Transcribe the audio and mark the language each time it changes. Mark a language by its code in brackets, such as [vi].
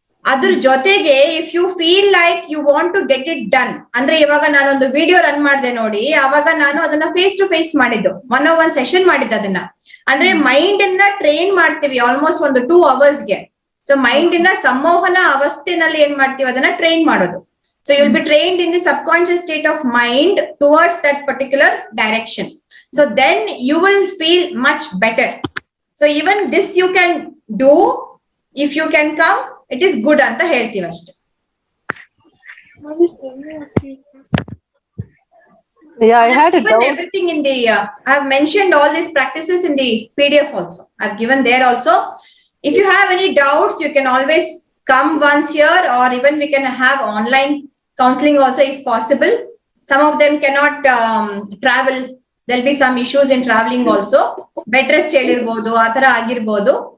[kn] ಅದ್ರ ಜೊತೆಗೆ [en] if you feel like you want to get it done [kn] ಅಂದ್ರೆ, ಇವಾಗ ನಾನೊಂದು ವಿಡಿಯೋ ರನ್ ಮಾಡಿದೆ ನೋಡಿ, ಅವಾಗ ನಾನು ಅದನ್ನ ಫೇಸ್ ಟು ಫೇಸ್ ಮಾಡಿದ್ದು, 101 ಸೆಷನ್ ಮಾಡಿದ್ದು. ಅದನ್ನ ಅಂದ್ರೆ ಮೈಂಡ್ ಅನ್ನ ಟ್ರೈನ್ ಮಾಡ್ತೀವಿ ಆಲ್ಮೋಸ್ಟ್ ಒಂದು [en] 2 hours. [kn] ಸೊ ಮೈಂಡ್ ನ ಸಂಮೋಹನ ಅವಸ್ಥೆನಲ್ಲಿ ಏನ್ ಮಾಡ್ತೀವಿ, ಅದನ್ನ ಟ್ರೈನ್ ಮಾಡೋದು. [en] So you will be trained in the subconscious state of mind towards that particular direction. So then you will feel much better. So even this you can do if you can come, it is good [kn] anta heltive ashte. [en] Yeah, I had a doubt. Everything in the I have mentioned all these practices in the PDF also. I have given there also. If you have any doubts, you can always come once here, or even we can have online counseling also is possible. Some of them cannot travel. There'll be some issues in traveling also. [kn] Bed rest ಹೇಳಿರಬಹುದು, ಆ ತರ ಆಗಿರಬಹುದು.